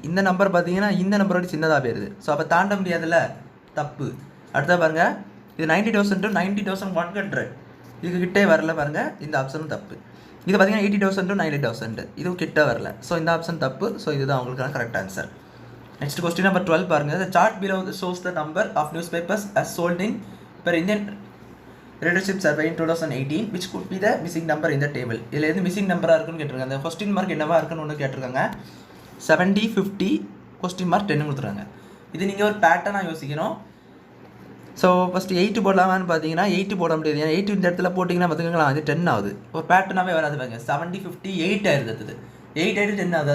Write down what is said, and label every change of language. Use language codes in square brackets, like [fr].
[ta] இந்த நம்பர் பார்த்தீங்கன்னா இந்த நம்பரோட சின்னதாக போயிருது. ஸோ அப்போ தாண்ட முடியாதுல்ல, தப்பு. அடுத்தது பாருங்கள், இது 90,000 to 90,100. இதுக்கு கிட்டே வரல பாருங்கள், இந்த ஆப்ஷனும் தப்பு. இது பார்த்தீங்கன்னா 80,000 to 90,000, இதுவும் கிட்ட வரல. ஸோ இந்த ஆப்ஷன் தப்பு. ஸோ இதுதான் உங்களுக்கான correct answer. Next question number 12 பாருங்கள். [en] The chart below shows the number of newspapers as sold in per Indian readership survey in 2018, which could be the missing number in the table. [ta] இதில் எது missing நம்பராக இருக்குன்னு கேட்டிருக்காங்க. அந்த question mark என்னவா இருக்குன்னு ஒன்று கேட்டிருக்காங்க. 70, 50, கொஸ்டின் மார்க் 10 கொடுத்துருக்காங்க. இது நீங்கள் ஒரு பேட்டர்னாக யோசிக்கணும். ஸோ ஃபஸ்ட்டு 8 போடலாமான்னு பார்த்தீங்கன்னா 8 போட முடியாது. ஏன்னா 8 இந்த இடத்துல போட்டிங்கன்னா பார்த்துக்கலாம், அது 10 ஆகுது. ஒரு பேட்டர்னாகவே வராது பாருங்க. 70, 50, 8 ஆயிருது. 8 ஆகிட்டு 10 ஆகுது.